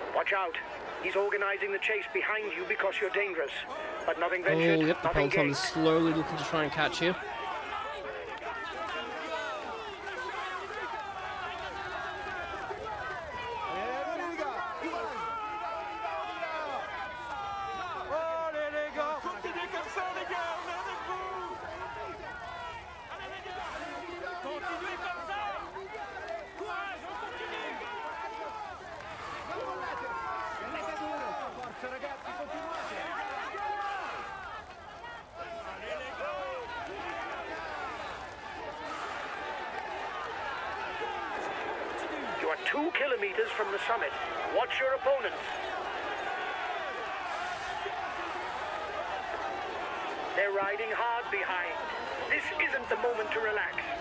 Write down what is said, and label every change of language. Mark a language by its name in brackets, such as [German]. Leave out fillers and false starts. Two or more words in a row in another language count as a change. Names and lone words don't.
[English] Watch out. He's organizing the chase behind you because you're dangerous. But nothing Oh, ventured, yep, the nothing peloton gained. is slowly looking to try and catch you. [French] Allez, les gars. Allez, les gars. Continuez comme ça, les gars. On est avec vous. Allez, les gars. Continuez comme ça. Courage, on continue. [Italian] Forza ragazzi, continuate! [French] Allez, les gars. [English] You are 2 kilometers from the summit. Watch your opponents. They're riding hard behind. This isn't the moment to relax.